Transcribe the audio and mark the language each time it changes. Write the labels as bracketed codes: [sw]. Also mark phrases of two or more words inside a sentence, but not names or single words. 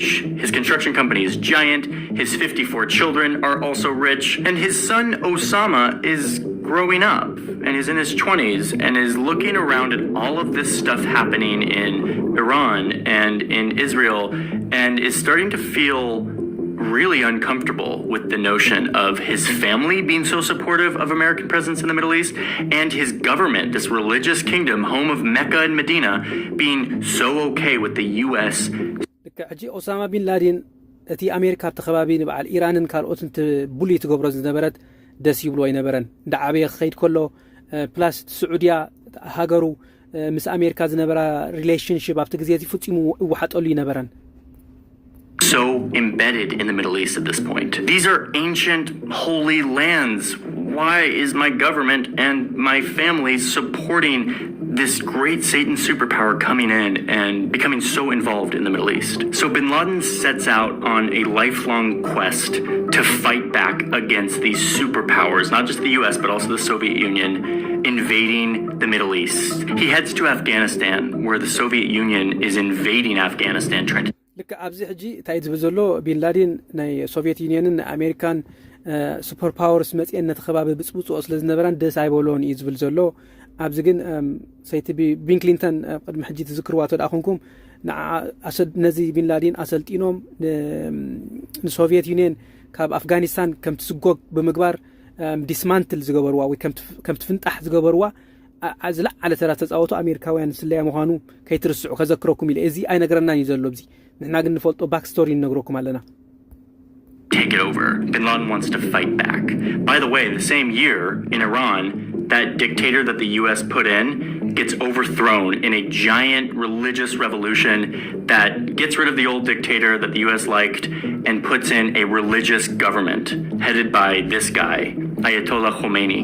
[en] His construction company is giant, his 54 children are also rich, and his son Osama is growing up and is in his 20s and is looking around at all of this stuff happening in Iran and in Israel and is starting to feel really uncomfortable with the notion of his family being so supportive of American presence in the Middle East and his government, this religious kingdom, home of Mecca and Medina, being so okay with the US. [ti] Osama bin Laden እቲ ኣሜሪካ ተኸባቢ ንበዓል ኢራንን ካልኦትን ቡሊ ትገብሮ ዝነበረት ደስ ይብሎ ይነበረን ዳዓበየ ኸይድ ኮሎ ፕላስ ስዑዲያ ሃገሩ ምስ ኣሜሪካ ዝነበራ ሪሌሽንሺፕ ኣብቲ ግዜ እዚ ፍጹሙ ይወሓጠሉ ይነበረን [en] So embedded in the Middle East at this point. These are ancient holy lands. Why is my government and my family supporting this great Satan superpower coming in and becoming so involved in the Middle East? So bin Laden sets out on a lifelong quest to fight back against these superpowers, not just the US, but also the Soviet Union, invading the Middle East. He heads to Afghanistan, where the Soviet Union is invading Afghanistan, trying to [ti] ልክ ኣብዚ ሕጂ እንታይ ዝብል ዘሎ ቢን ላደን ናይ ሶቪየት ዩኒየንን ኣሜሪካን [en] super powers [ti] መጽአን ነቲ ከባቢ ብፅቡፅኦ ስለ ዝነበረን ደስ ኣይበሎን እዩ ዝብል ዘሎ ኣብዚ ግን ሰይቲ ቢን ክሊንተን ቅድሚ ሕጂ ትዝክርዋቶ ዳኹንኩም ነዚ ቢን ላደን ኣሰልጢኖም ንሶቪየት ዩኒየን ካብ ኣፍጋኒስታን ከም ትስጎግ ብምግባር ዲስማንትል ዝገበርዋ ወይ ከም ትፍንጣሕ ዝገበርዋ ዝለዓለ ተራ ተፃወቱ ኣሜሪካውያን ስለያ ምዃኑ ከይትርስዑ ከዘክረኩም ኢለ እዚ ኣይነገረናን እዩ ዘሎ ብዚ ንሕና ግን ንፈልጦ [en] back story [ti] ንነግረኩም ኣለና [en] take it over. Bin Laden wants to fight back. By the way, the same year in Iran, that dictator that the US put in gets overthrown in a giant religious revolution that gets rid of the old dictator that the US liked and puts in a religious government headed by this guy, Ayatollah Khomeini.